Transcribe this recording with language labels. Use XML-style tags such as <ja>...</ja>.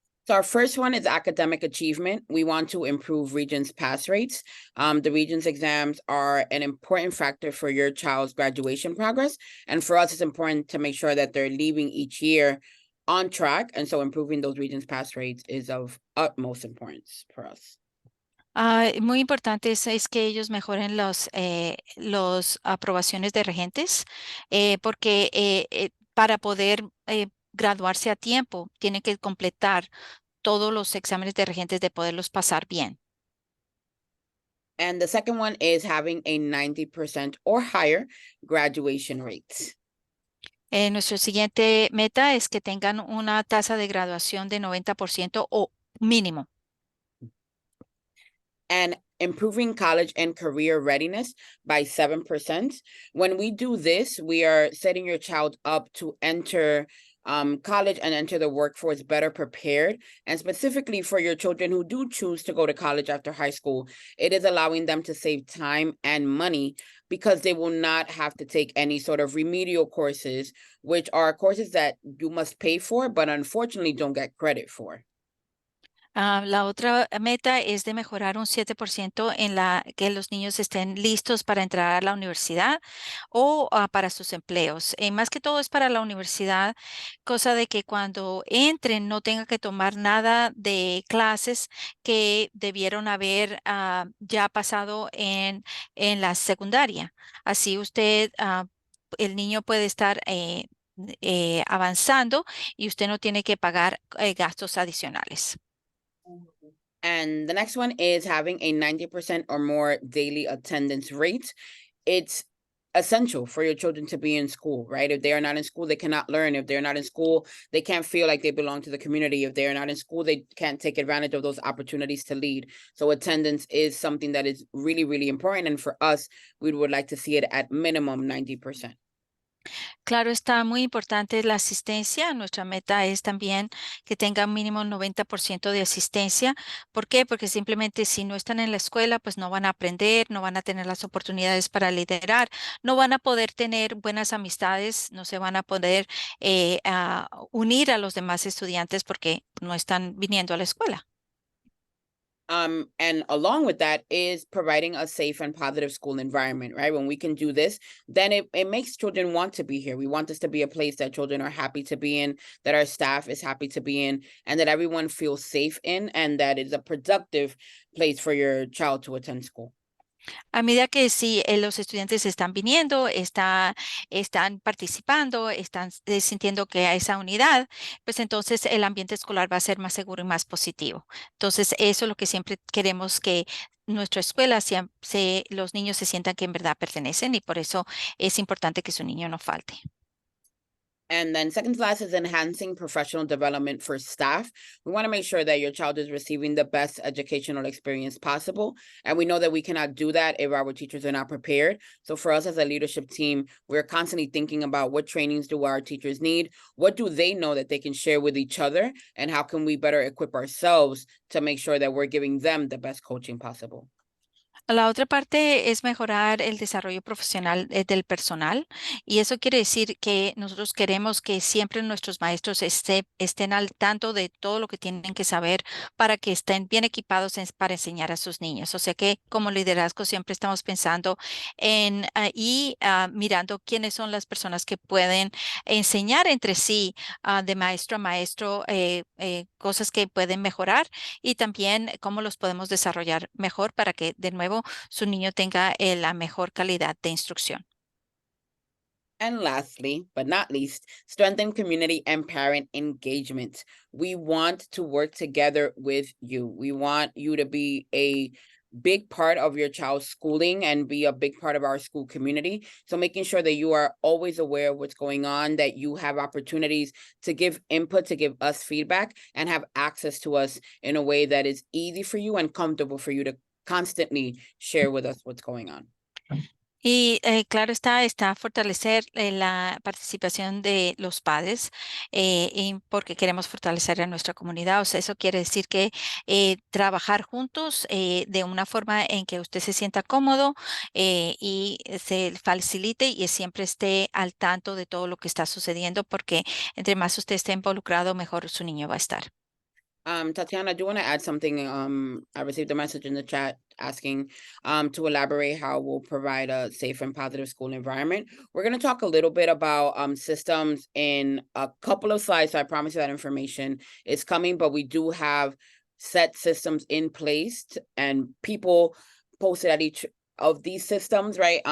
<en>So our first one is academic achievement. We want to improve Regents pass rates. The Regents exams are an important factor for your child's graduation progress. And for us, it's important to make sure that they're leaving each year on track. And so improving those Regents pass rates is of utmost importance for us.</en> <es>Muy importante es que ellos mejoren los aprobaciones de regentes, porque para poder graduarse a tiempo, tienen que completar todos los exámenes de regentes de poderlos pasar bien.</es> <en>And the second one is having a 90% or higher graduation rate.</en> <es>Nuestro siguiente meta es que tengan una tasa de graduación de 90% o mínimo.</es> <en>And improving college and career readiness by 7%. When we do this, we are setting your child up to enter college and enter the workforce better prepared. And specifically for your children who do choose to go to college after high school, it is allowing them to save time and money because they will not have to take any sort of remedial courses, which are courses that you must pay for, but unfortunately don't get credit for.</en> <es>La otra meta es de mejorar un 7% en que los niños estén listos para entrar a la universidad o para sus empleos. Más que todo es para la universidad, cosa de que cuando entren no tengan que tomar nada de clases que debieron haber ya pasado en la secundaria. Así el niño puede estar avanzando y usted no tiene que pagar gastos adicionales.</es> <en>And the next one is having a 90% or more daily attendance rate. It's essential for your children to be in school, right? If they are not in school, they cannot learn. If they're not in school, they can't feel like they belong to the community. If they are not in school, they can't take advantage of those opportunities to lead. So attendance is something that is really, really important. And for us, we would like to see it at minimum 90%.</en> <es>Claro, está muy importante la asistencia. Nuestra meta es también que tengan mínimo 90% de asistencia. ¿Por qué? Porque simplemente si no están en la escuela, pues no van a aprender, no van a tener las oportunidades para liderar, no van a poder tener buenas amistades, no se van a poder unir a los demás estudiantes porque no están viniendo a la escuela.</es> <en>And along with that is providing a safe and positive school environment, right? When we can do this, then it makes children want to be here. We want this to be a place that children are happy to be in, that our staff is happy to be in, and that everyone feels safe in, and that it's a productive place for your child to attend school.</en> <es>A medida que sí, los estudiantes están viniendo, están participando, están sintiendo que hay esa unidad, pues entonces el ambiente escolar va a ser más seguro y más positivo. Entonces, eso es lo que siempre queremos que nuestra escuela, los niños se sientan que en verdad pertenecen y por eso es importante que su niño no falte.</es> <en>And then second class is enhancing professional development for staff. We want to make sure that your child is receiving the best educational experience possible. And we know that we cannot do that if our teachers are not prepared. So for us as a leadership team, we're constantly thinking about what trainings do our teachers need? What do they know that they can share with each other? And how can we better equip ourselves to make sure that we're giving them the best coaching possible?</en> <es>La otra parte es mejorar el desarrollo profesional del personal y eso quiere decir que nosotros queremos que siempre nuestros maestros estén al tanto de todo lo que tienen que saber para que estén bien equipados para enseñar a sus niños. O sea que como liderazgo siempre estamos pensando en mirando quiénes son las personas que pueden enseñar entre sí de maestro a maestro cosas que pueden mejorar y también cómo los podemos desarrollar mejor para que de nuevo su niño tenga la mejor calidad de instrucción.</es> <en>And lastly, but not least, strengthen community and parent engagement. We want to work together with you. We want you to be a big part of your child's schooling and be a big part of our school community. So making sure that you are always aware of what's going on, that you have opportunities to give input, to give us feedback, and have access to us in a way that is easy for you and comfortable for you to constantly share with us what's going on.</en> <es>Y claro está fortalecer la participación de los padres porque queremos fortalecer a nuestra comunidad. O sea, eso quiere decir que trabajar juntos de una forma en que usted se sienta cómodo y se facilite y siempre esté al tanto de todo lo que está sucediendo porque entre más usted esté involucrado, mejor su niño va a estar.</es> <en>Tatiana, I do want to add something. I received a message in the chat asking to elaborate how we'll provide a safe and positive school environment. We're going to talk a little bit about systems in a couple of slides. So I promise you that information is coming, but we do have set systems in place and people posted at each of these systems, right?</en>